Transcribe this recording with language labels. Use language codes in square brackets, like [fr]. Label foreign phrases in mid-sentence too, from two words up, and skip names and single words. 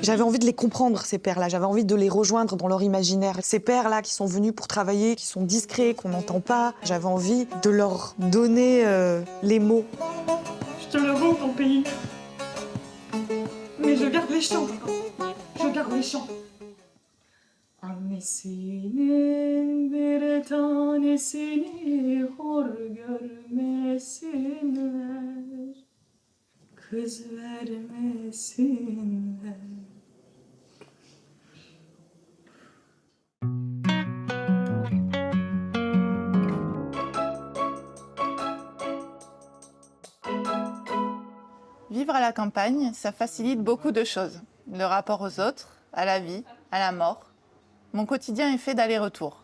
[fr] J'avais envie de les comprendre, ces pères-là. J'avais envie de les rejoindre dans leur imaginaire. Ces pères-là qui sont venus pour travailler, qui sont discrets, qu'on n'entend pas. J'avais envie de leur donner les mots. Je te le rends, ton pays. Mais je garde les chants. Je garde les chants. [tr] Annesinin bir tanesini hor görmesinler. Kız vermesinler. [fr] Vivre à la campagne, ça facilite beaucoup de choses. Le rapport aux autres, à la vie, à la mort. Mon quotidien est fait d'aller-retour.